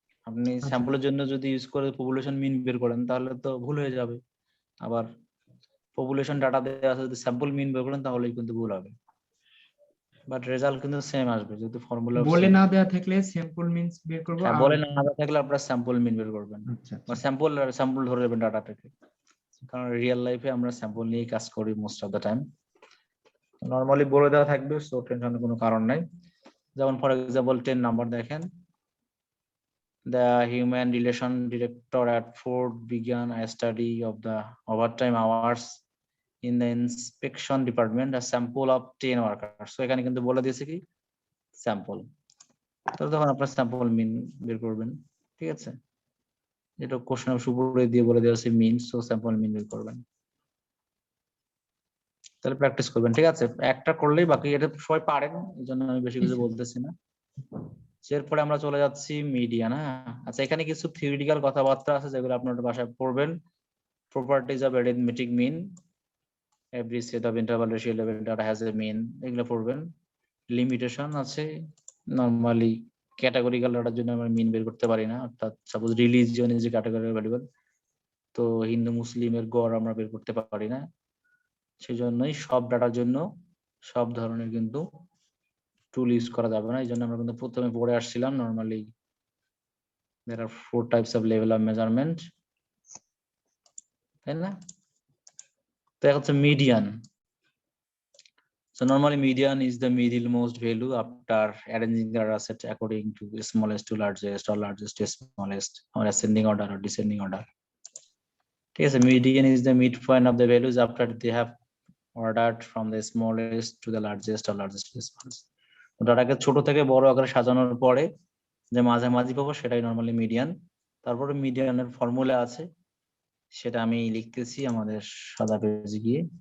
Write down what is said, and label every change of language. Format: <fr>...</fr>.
<bn>আপনি স্যাম্পলের জন্য যদি ইউজ করে পপুলেশন মিন বের করেন তাহলে তো ভুল হয়ে যাবে, আবার পপুলেশন ডাটা দেওয়া আছে যদি স্যাম্পল মিন বের করেন তাহলেই কিন্তু ভুল হবে, বাট রেজাল্ট কিন্তু সেম আসবে যেহেতু ফর্মুলা বলে না দেয়া থাকলে স্যাম্পল মিনস বের করব। হ্যাঁ, বলে না থাকলে আপনারা স্যাম্পল মিন বের করবেন, আচ্ছা বা স্যাম্পল ধরে নেবেন ডাটা থেকে, কারণ রিয়েল লাইফে আমরা স্যাম্পল নিয়ে কাজ করি most of the time. Normally বলে দেওয়া থাকবে, সো টেনশনের কোনো কারণ নাই। যেমন ফর এক্সাম্পল 10 নাম্বার দেখেন,</bn> <en>the human relation director at Ford began a study of the overtime hours in the inspection department, a sample of 10 workers.</en> <bn>So এখানে কিন্তু বলে দিয়েছে কি স্যাম্পল, তো তখন আপনার স্যাম্পল মিন বের করবেন। ঠিক আছে, এটা কোশ্চেন উপরে দিয়ে বলে দেওয়া আছে মিন, সো স্যাম্পল মিন বের করবেন, তাহলে প্র্যাকটিস করবেন। ঠিক আছে, একটা করলেই বাকি এটা সবাই পারেন, এই জন্য আমি বেশি কিছু বলতেছি না। এরপরে আমরা চলে যাচ্ছি মিডিয়ান। আচ্ছা, এখানে কিছু থিওরিটিক্যাল কথাবার্তা আছে যেগুলো আপনার বাসায় পড়বেন। Properties of arithmetic mean, every set of interval ratio level data has a মিন, এগুলো পড়বেন। লিমিটেশন আছে, নরমালি ক্যাটাগরিক্যাল ডাটার জন্য আমরা মিন বের করতে পারি না, অর্থাৎ suppose religion is A category available, তো হিন্দু মুসলিমের গড় আমরা বের করতে পারি না, সেই জন্যই সব ডাটার জন্য সব ধরনের কিন্তু টুল ইউজ করা যাবে না। এই জন্য আমরা কিন্তু প্রথমে পড়ে আসছিলাম normally</bn> <en>there are 4 types of level of measurement,</en> <bn>তাই না? তো এখন হচ্ছে median.</bn> <en>So normally median is the middlemost value after arranging the data set according to smallest to largest or largest to smallest or ascending order or descending order. Okay, so median is the midpoint of the values after they have ordered from the smallest to the largest or largest to the smallest.</en> <bn>ডাটাকে ছোট থেকে বড় আকারে সাজানোর পরে যে মাঝামাঝি পাবো সেটাই নরমালি মিডিয়ান। তারপরে মিডিয়ানের ফর্মুলা আছে, সেটা আমি লিখতেছি আমাদের সাদা পেজে গিয়ে।</bn>